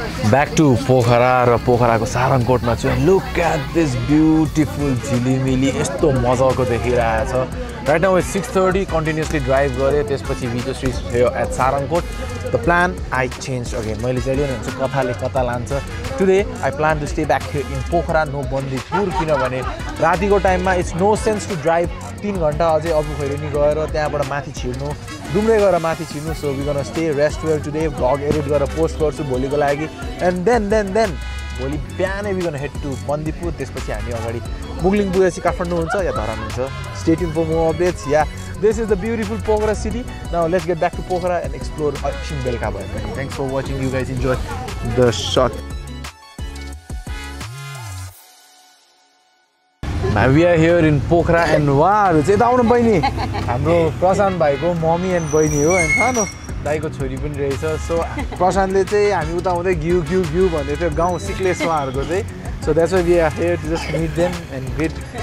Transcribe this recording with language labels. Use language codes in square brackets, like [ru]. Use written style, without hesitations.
[en] Back to Pokhara [ne] र पोखराको सारङकोटमा छु. [en] Look at this beautiful [ne] झिलिमिली यस्तो मजाको देखिरहेछ. [en] Right now it's 6:30. Continuously drive [ne] गरे त्यसपछि [en] we just reached here at Sarangkot. The plan I changed again. [ne] मैले जहिले नै भन्छु कथाले कता लान्छ. [en] Today I plan to stay back here in Pokhara, no Bandipur [ne] किनभने रातिको टाइममा [en] it's no sense to drive 3 [ne] घण्टा अझै अबु खैरेनी गएर त्यहाँबाट माथि छिर्नु [en] डुम्रे गएर माथि छिर्नु. So we're going to stay rest here today. [ne] Vlog edit गरेर पोस्ट गर्छु भोलिको लागि. [en] And then [ne] भोलि बिहानै [en] we're going to head to Bandipur. [ne] त्यसपछि हामी अगाडि मुगलिङ पुगेपछि काठमाडौँ हुन्छ या धरान हुन्छ. [en] Stay tuned for more updates. Yeah, this is the beautiful Pokhara city. Now let's get back to Pokhara and explore Akshim Belka. Thanks for watching. You guys enjoy the shot. Now we are here in Pokhara and wow, [ne] चाहिँ त आउनु बहिनी हाम्रो प्रशान्त भाइको mummy and बहिनी हो अनि सानो दाइको छोरी पनि रहेछ. सो प्रशान्तले चाहिँ हामी उता आउँदै घिउ घिउ घिउ भन्दै थियो गाउँ सिक्लेश्वरहरूको चाहिँ. [en] So that's why we are here to just meet them and greet.